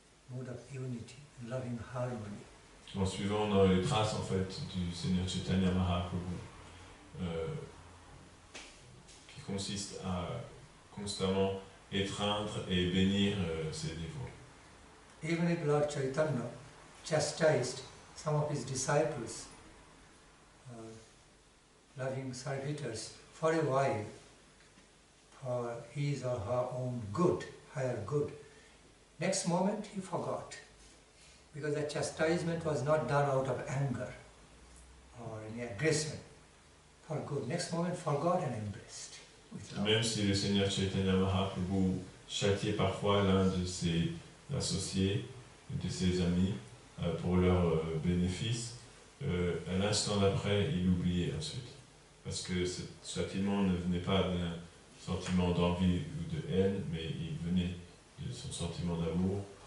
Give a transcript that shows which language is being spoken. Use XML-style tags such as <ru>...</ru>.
<en>Mood of unity, loving harmony.</en> <fr>En suivant dans les traces en fait du Seigneur Chaitanya Mahaprabhu, qui consiste à constamment étreindre et bénir ses dévots.</fr> <en>Even if Lord Chaitanya chastised some of his disciples, loving servitors, for a while, for his or her own good, higher good, next moment he forgot, because the chastisement was not done out of anger or any aggression, for good. Next moment forgot and embraced.</en> <fr>Même si le Seigneur Chaitanya Mahaprabhu châtiait parfois l'un de ses associés, de ses amis, pour leur bénéfice, à l'instant d'après, il oubliait ensuite. Parce que ce châtiment ne venait pas d'un sentiment d'envie ou de haine, mais il venait de son sentiment d'amour.</fr>